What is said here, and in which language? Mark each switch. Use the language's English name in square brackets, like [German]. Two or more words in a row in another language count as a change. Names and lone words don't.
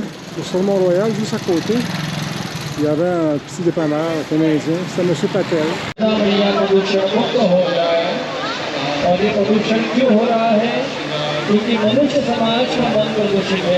[French] Et sur Mont-Royal, juste à côté, il y avait un petit dépanneur canadien, c'était M. Patel. [Hindi] और ये प्रदूषण क्यों हो रहा है? क्योंकि मनुष्य समाज का मन प्रदूषित है।